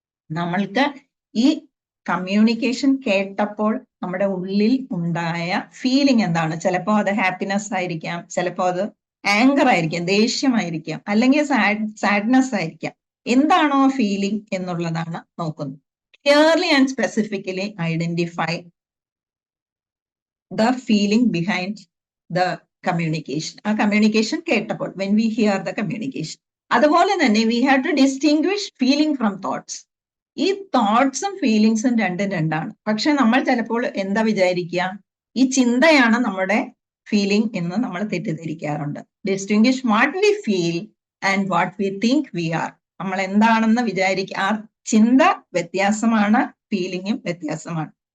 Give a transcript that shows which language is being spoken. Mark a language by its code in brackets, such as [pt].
[ml] നമ്മൾക്ക് ഈ കമ്മ്യൂണിക്കേഷൻ കേട്ടപ്പോൾ നമ്മുടെ ഉള്ളിൽ ഉണ്ടായ ഫീലിംഗ് എന്താണ്? ചിലപ്പോൾ അത് ഹാപ്പിനെസ് ആയിരിക്കാം, ചിലപ്പോൾ അത് ആങ്കർ ആയിരിക്കാം, ദേഷ്യമായിരിക്കാം, അല്ലെങ്കിൽ സാഡ്നെസ് ആയിരിക്കാം. എന്താണോ ഫീലിംഗ് എന്നുള്ളതാണ് നോക്കുന്നത്. [en] Clearly and specifically identify the feeling behind the communication. [ml] ആ കമ്മ്യൂണിക്കേഷൻ കേട്ടപ്പോൾ, [en] when we hear the communication. [ml] അതുപോലെ തന്നെ [en] we have to distinguish feeling from thoughts. [ml] ഈ തോട്ട്സും ഫീലിങ്സും രണ്ടും രണ്ടാണ്. പക്ഷെ നമ്മൾ ചിലപ്പോൾ എന്താ വിചാരിക്കുക? ഈ ചിന്തയാണ് നമ്മുടെ ഫീലിംഗ് എന്ന് നമ്മൾ തെറ്റിദ്ധരിക്കാറുണ്ട്. [en] Distinguish what we feel and what we think we are. [ml] നമ്മൾ എന്താണെന്ന് വിചാരിക്കുക, ആ ചിന്ത വ്യത്യാസമാണ്, ഫീലിംഗും വ്യത്യാസമാണ്.